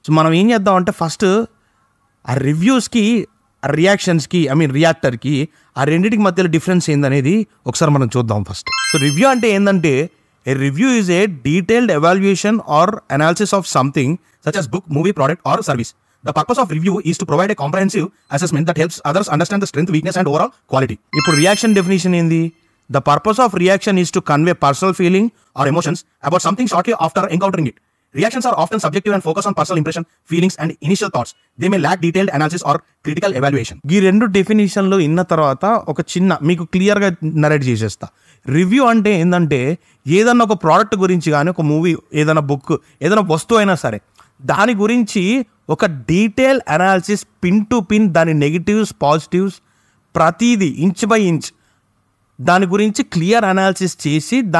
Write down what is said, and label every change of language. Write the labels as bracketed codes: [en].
[te] So మనం ఏం చేద్దాం అంటే ఫస్ట్ ఆ రివ్యూస్కి, రియాక్షన్స్కి, రియాక్టర్కి ఆ రెండింటికి మధ్యలో డిఫరెన్స్ ఏందనేది ఒకసారి మనం చూద్దాం ఫస్ట్. సో రివ్యూ అంటే ఏంటంటే, [en] A review is a detailed evaluation or analysis of something such as book, movie, product or service. The purpose of review is to provide a comprehensive assessment that helps others understand the strength, weakness and overall quality. [te] ఇప్పుడు reaction definition ఏంది? [en] The purpose of reaction is to convey personal feeling or emotions about something shortly after encountering it. Reactions are often subjective and focus on personal impression, feelings and initial thoughts. They may lack detailed analysis or critical evaluation. [te] ఈ రెండు డెఫినేషన్లు ఇన్న తర్వాత ఒక చిన్న మీకు క్లియర్గా narrate చేసేస్తా. Review అంటే ఏంటంటే, ఏదన్నా ఒక ప్రోడక్ట్ గురించి కానీ, ఒక మూవీ, ఏదైనా బుక్, ఏదైనా వస్తువు అయినా సరే, దాని గురించి ఒక detail analysis, pin to pin, దాని నెగిటివ్స్, పాజిటివ్స్, ప్రతిదీ ఇంచ్ బై ఇంచ్ దాని గురించి క్లియర్ అనాలిసిస్ చేసి,